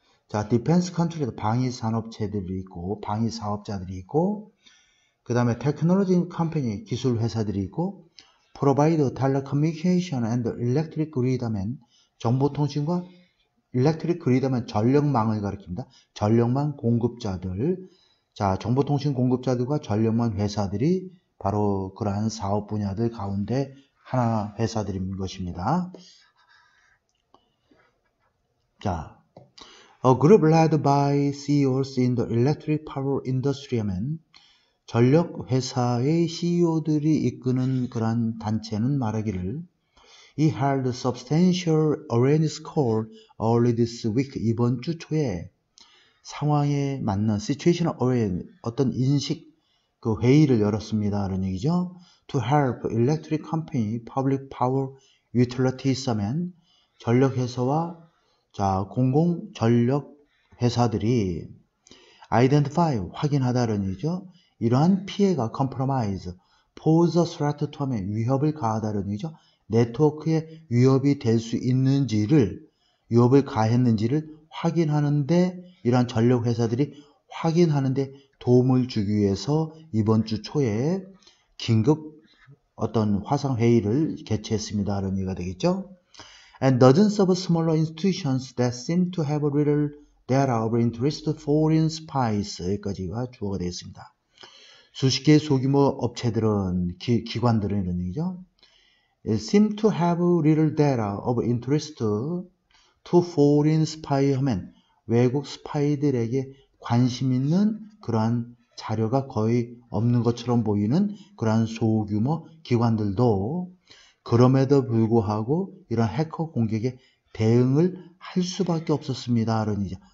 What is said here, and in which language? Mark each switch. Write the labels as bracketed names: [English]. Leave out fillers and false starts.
[Korean] 자, 디펜스 컨트리도 방위 산업체들이 있고 방위 사업자들이 있고 그 다음에 테크놀로지 컴퍼니 기술 회사들이 있고 프로바이더 텔레커뮤니케이션 앤드 일렉트릭 그리드 하면 정보통신과 일렉트릭 그리드 하면 전력망을 가리킵니다. 전력망 공급자들 자 정보통신 공급자들과 전력망 회사들이 바로 그러한 사업 분야들 가운데 하나 회사들인 것입니다. [English] 자 A group led by CEOs in the electric power industry [Korean] 하면 전력 회사의 CEO들이 이끄는 그러한 단체는 말하기를 [English] He held substantial awareness call early this week. [Korean] 이번 주 초에 상황에 맞는 [English] situational awareness [Korean] 어떤 인식 그 회의를 열었습니다. 라는 얘기죠. [English] To help electric company, public power utilities [Korean] 하면 전력 회사와 자 공공 전력 회사들이 identify 확인하다는 얘기죠. 이러한 피해가 compromise, [English] pose a threat to [Korean] 하면 위협을 가하다는 얘기죠. 네트워크에 위협이 될 수 있는지를 위협을 가했는지를 확인하는데 이러한 전력 회사들이 확인하는데 도움을 주기 위해서 이번 주 초에 긴급 어떤 화상 회의를 개최했습니다. 라는 얘기가 되겠죠. [English] And dozens of smaller institutions that seem to have little data of interest foreign spies [Korean] 여기까지가 주어가 되겠습니다. 수십 개의 소규모 업체들은 기관들은 이런 얘기죠. [English] seem to have little data of interest to foreign spy [Korean] 하면 외국 스파이들에게 관심 있는 그러한 자료가 거의 없는 것처럼 보이는 그러한 소규모 기관들도 그럼에도 불구하고 이런 해커 공격에 대응을 할 수밖에 없었습니다. 라는 얘기죠.